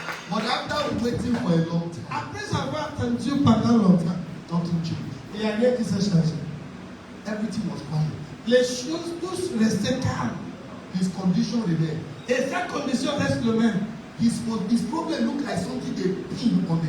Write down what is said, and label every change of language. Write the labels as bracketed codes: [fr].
[en] But after waiting for a long time, [fr] Après avoir attendu pendant longtemps, [en] nothing changed. [fr] il n'y a rien qui s'est changé. [en] Everything was quiet. [fr] Les choses tous restaient calmes. [en] His condition remained. [fr] Et sa condition reste le même. [en] His problem looked like something they pinned on the